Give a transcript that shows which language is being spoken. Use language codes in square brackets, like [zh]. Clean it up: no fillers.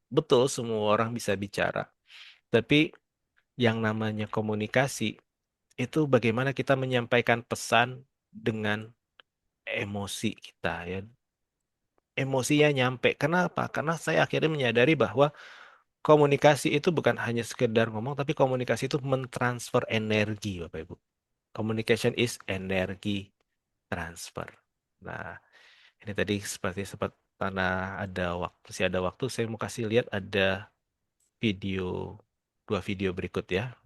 [id] Betul, semua orang bisa bicara. Tapi yang namanya komunikasi itu bagaimana kita menyampaikan pesan dengan emosi kita ya. Emosinya nyampe. Kenapa? Karena saya akhirnya menyadari bahwa komunikasi itu bukan hanya sekedar ngomong, tapi komunikasi itu mentransfer energi, Bapak Ibu. [en] Communication is energy transfer. [id] Nah, ini tadi seperti sempat karena ada waktu, masih ada waktu, saya mau kasih lihat ada video, 2 video berikut ya.